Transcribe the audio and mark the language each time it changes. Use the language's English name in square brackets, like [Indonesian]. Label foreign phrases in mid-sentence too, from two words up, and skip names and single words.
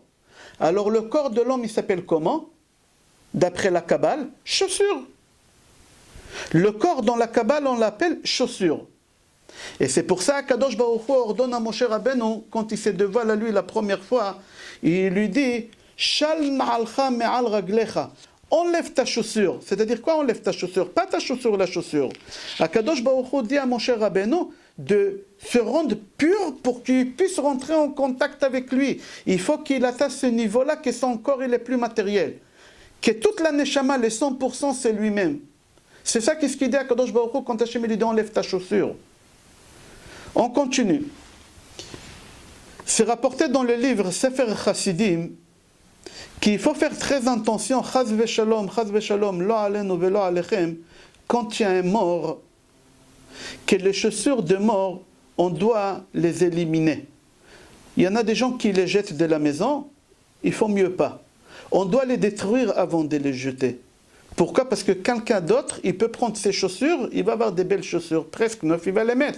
[French] Alors, le corps de l'homme, il s'appelle comment? D'après la Kabbale, chaussure. Le corps dans la Kabbale, on l'appelle chaussure. Et c'est pour ça qu' [Hebrew] הקדוש ברוך הוא [French] ordonne à Moshe Rabbeinu, quand il se dévoile à lui la première fois, il lui dit [Hebrew] של נעלך מעל רגליך. [French] Enlève ta chaussure. C'est-à-dire quoi enlève ta chaussure? Pas ta chaussure, la chaussure. [Hebrew] הקדוש ברוך הוא [French] dit à Moshe Rabbeinu de se rendre pur pour qu'il puisse rentrer en contact avec lui. Il faut qu'il atteigne ce niveau-là, que son corps il est plus matériel. Que toute la neshama, les 100%, c'est lui-même. C'est ça qu'est-ce qu'il dit à [Hebrew] הקדוש ברוך הוא [French] quand Hachem lui dit enlève ta chaussure. On continue. C'est rapporté dans le livre Sefer Chassidim qu'il faut faire très attention, [Hebrew] חס ושלום, לא עלינו ולא עליכם, [French] quand il y a un mort, que les chaussures de mort, on doit les éliminer. Il y en a des gens qui les jettent de la maison, il faut mieux pas. On doit les détruire avant de les jeter. Pourquoi? Parce que quelqu'un d'autre, il peut prendre ses chaussures, il va avoir des belles chaussures, presque neuf, il va les mettre.